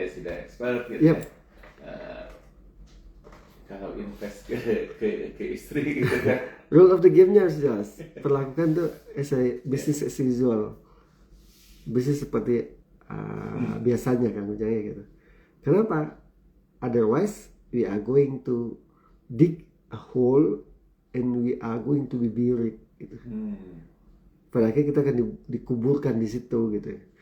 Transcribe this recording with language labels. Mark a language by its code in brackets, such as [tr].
[id] dia sudah expert gitu [en] Yep. [id] ya. Kalau invest ke istri gitu kan. [en] Rule of the game-nya harus jelas. Perlakukan tuh business as usual. [id] Bisnis seperti biasanya kan ujungnya gitu. Kenapa? [en] Otherwise we are going to dig a hole and we are going to be buried gitu. [id] Pada akhirnya kita akan dikuburkan di situ gitu.